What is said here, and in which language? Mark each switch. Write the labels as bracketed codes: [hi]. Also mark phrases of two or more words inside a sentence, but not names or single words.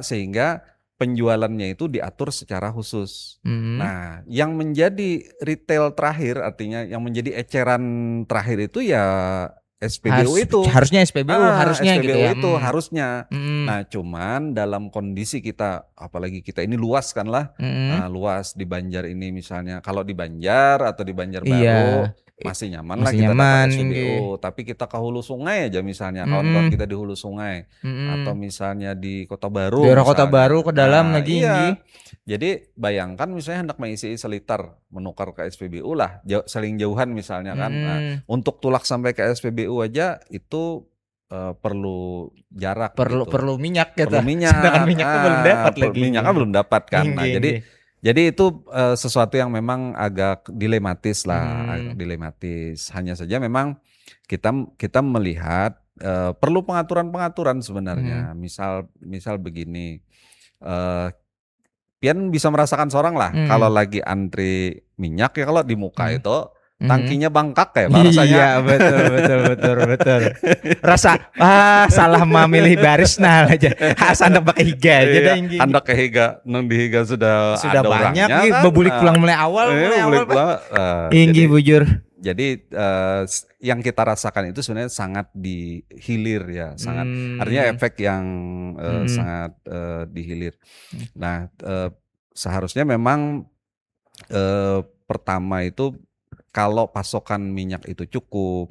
[id] Sehingga penjualannya itu diatur secara khusus. Mm. Nah, yang menjadi retail terakhir artinya yang menjadi eceran terakhir itu ya SPBU itu. Harusnya SPBU, harusnya SPBU gitu ya. itu harusnya. Mm. Nah, cuman dalam kondisi kita, apalagi kita ini luas kan lah, Mm. luas di Banjar ini misalnya. Kalau di Banjar atau di Banjarbaru Iya. masih nyaman lah Masih kita nyaman, dapat SPBU. inggih. Tapi kita ke hulu sungai aja misalnya, kawan-kawan kita di hulu sungai. Atau Mm. misalnya di Kota Baru Daerah Kota misalnya. Baru ke dalam Nah, lagi iya. inggih. [bjn] Jadi bayangkan misalnya hendak mengisi seliter menukar ke SPBU lah, saling jauhan misalnya kan. Nah, untuk tulak sampai ke SPBU aja itu perlu jarak gitu. [id] Perlu minyak gitu. Perlu minyak. Sedangkan minyaknya belum dapat lagi. Minyaknya belum dapat kan. Nah, Inggih, jadi inggih. Jadi itu sesuatu yang memang agak dilematis lah, Hmm. dilematis. Hanya saja memang kita kita melihat perlu pengaturan-pengaturan Hmm. sebenarnya. Misal begini, eh, Pian bisa merasakan seorang lah kalau Hmm. lagi antri minyak ya kalau di muka Hmm. itu Hmm. tangkinya bengkak kayak Pak rasanya. Iya, betul, betul, betul, betul. Rasa salah memilih baris nah aja. [bjn] Sandok pakai higa aja dah [id] Iya, inggi. [bjn] hendak ke higa, nang di higa sudah [id] Sudah ada banyak orangnya nih kan. [bjn] bebulik pulang mulai awal, [id] Boleh Pak. pulang. [bjn] Inggi bujur. [id] Jadi yang kita rasakan itu sebenarnya sangat di hilir ya, sangat artinya Hmm. efek yang Hmm. sangat di hilir. Nah, seharusnya memang pertama itu kalau pasokan minyak itu cukup,